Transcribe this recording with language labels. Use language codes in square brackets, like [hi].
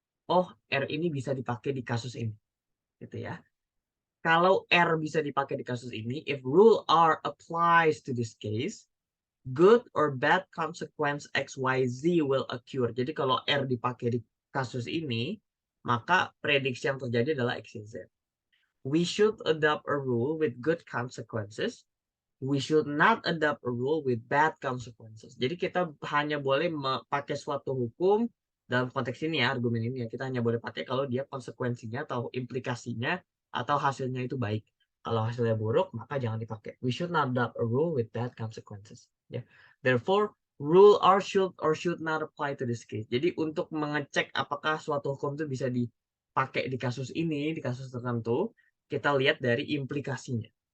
[id] Oh, R ini bisa dipakai di kasus ini, gitu ya. Kalau R bisa dipakai di kasus ini, [en] if rule R applies to this case, good or bad consequence XYZ will occur. [id] Jadi kalau R dipakai di kasus ini, maka prediksi yang terjadi adalah XYZ. [en] We should adopt a rule with good consequences. We should not adopt a rule with bad consequences. [id] Jadi kita hanya boleh pakai suatu hukum dalam konteks ini ya, argumen ini ya, kita hanya boleh pakai kalau dia konsekuensinya atau implikasinya atau hasilnya itu baik. Kalau hasilnya buruk, maka jangan dipakai. [en] We should not adopt a rule with bad consequences. Ya. Therefore, rule R should or should not apply to this case. [id] Jadi untuk mengecek apakah suatu hukum itu bisa dipakai di kasus ini, di kasus tertentu, kita lihat dari implikasinya.